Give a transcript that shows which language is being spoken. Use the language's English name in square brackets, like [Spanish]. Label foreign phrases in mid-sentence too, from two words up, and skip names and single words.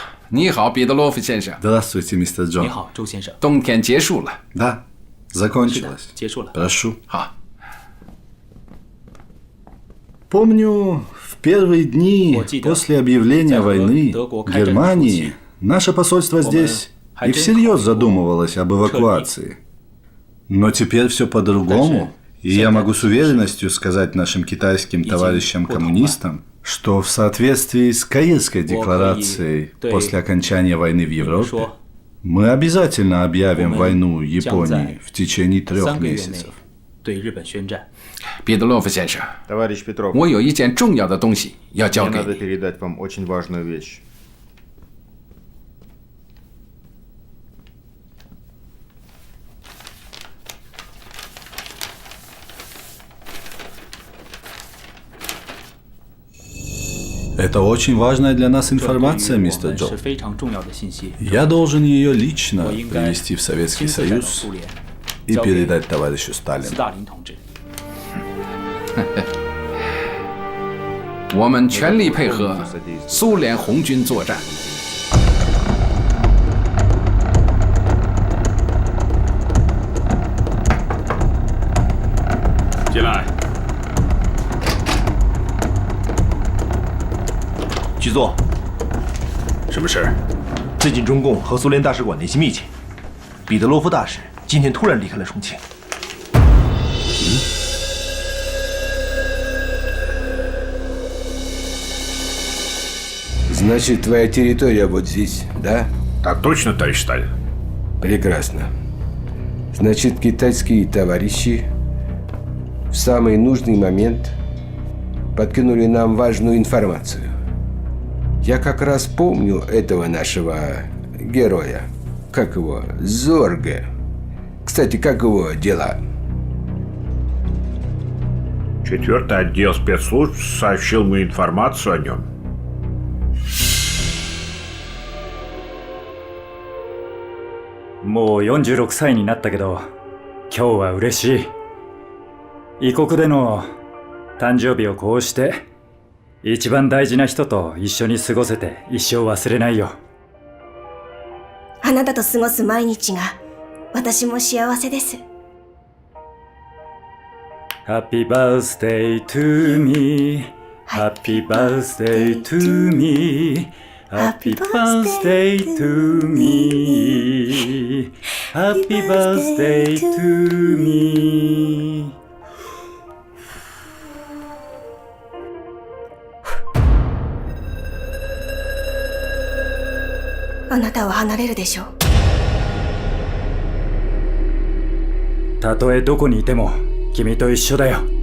[Chinese] 你好，彼得洛夫先生。 [Russian] Здравствуйте, мистер Джон. [Chinese] 你好，周先生。冬天结束了。 [Russian] Да, закончилось. [Chinese] 结束了。 [Russian] Прошу. [Chinese] 好。 [Russian] Помню, в первые дни после объявления войны Германии наше посольство здесь и всерьез задумывалось об эвакуации. Но теперь все по-другому, и я могу с уверенностью сказать нашим китайским товарищам-коммунистам, что в соответствии с Каирской декларацией после окончания войны в Европе мы обязательно объявим войну Японии в течение 3 месяцев. [Chinese] 对日本宣战。彼得洛夫先生， [Russian] Товарищ Петров, [Chinese] 我有一件重要的东西要交 [Russian] мне [Chinese] 给 [Russian] надо [Chinese] 你。 [Russian] передать вам очень важную вещь. Это очень важная для нас информация, [Chinese] 这 [Russian] мистер [Chinese] 对于我们是 [Russian] Джон. [Chinese] 非常重要的信息。 [Russian] Я должен ее лично [Chinese] 我应该 [Russian] привести в Советский [Chinese] 亲自带到 [Russian] Союз [Chinese] 苏联， [Russian] и [Chinese] 交给 [Russian] передать товарищу [Chinese] 斯 [Russian] Сталину. [Chinese] 大林同志。我们全力配合苏联红军作战。进来。局座，什么事？最近中共和苏联大使馆联系密切，彼得罗夫大使今天突然离开了重庆。 [Russian] Значит, твоя территория вот здесь, да? Так точно, товарищ Сталин. Прекрасно. Значит, китайские товарищи в самый нужный момент подкинули нам важную информацию. Я как раз помню этого нашего героя. Как его? Зорге. Кстати, как его дела? 4-й отдел спецслужб сообщил мне информацию о нем. [Japanese] Мо 46歳になったけど、今日は嬉しい。異国での誕生日をこうして一番大事な人と一緒に過ごせて一生忘れないよ。あなたと過ごす毎日が私も幸せです。 [English] Happy birthday to me. Happy birthday to me. Happy birthday to me. Happy birthday to me. [Japanese] あなたは離れるでしょう。たとえどこにいても君と一緒だよ。